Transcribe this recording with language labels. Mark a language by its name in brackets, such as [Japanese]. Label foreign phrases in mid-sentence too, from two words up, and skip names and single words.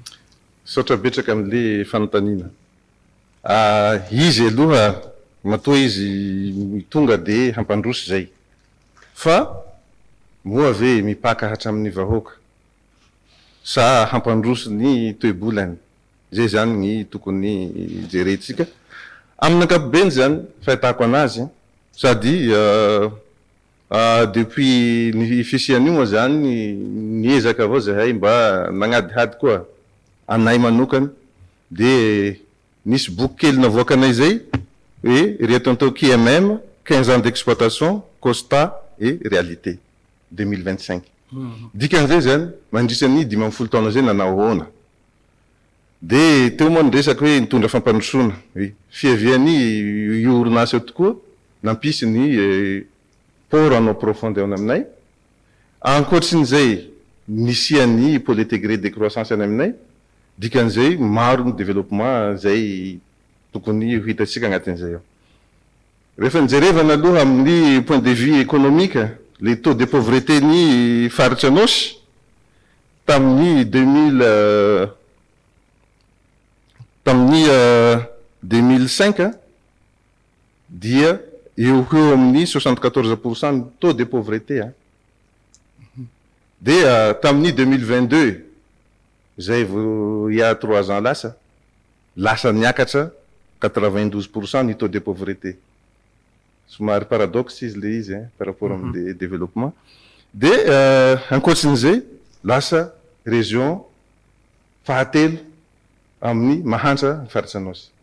[Malagasy] saotra betraka am'le fanontaniana izy aloha matoa izy tonga de hampandrosy zay fa moa ave mipaka hatramin'ny vahoaka sa hampandrosy ny toe-bolany zay zany ny tokony jerentsika amin'ny ankapobeny zany fahitako anazy sady depuis ny fisian'io moa zany niezaka avao zahay mba nagnadihady koa anay manokana de nisy boky kely navoaka anay zay hoe reto antao QMM [French] 15 ans d'exploitation constat et réalité [Malagasy] 2025 dikan'izay zany mandritra ny 50 taona zay nanao ahoana de teo moa niresaky hoe nitondra fampandrosoana fiaviany io orinasa eo tokoa nampisy ny [French] port en eau profonde [Malagasy] ao aminay ankoatrin'izay nisiany [French] pôle intégré de croissance [Malagasy] any aminay dikan'izay maro ny développement zay tokony ho hitatsika agnatin'izay ao rehefa nijerevana aloha amin'ny [French] point de vue économique le taux de pauvreté [Malagasy] ny faritra anosy tamin'ny 2005 dia eo ho amin'ny 74% ny [French] taux de pauvreté [Malagasy] de tamin'ny 2022 zay [French] il y a 3 ans [Malagasy] lasa niakatra 92% ny [French] taux de pauvreté [Malagasy] somary paradoxe izy le izy [French] par rapport [Malagasy] amin'ny développement de ankoatsin'izay lasa région fahatelo amin'ny mahantra faritsa anosy.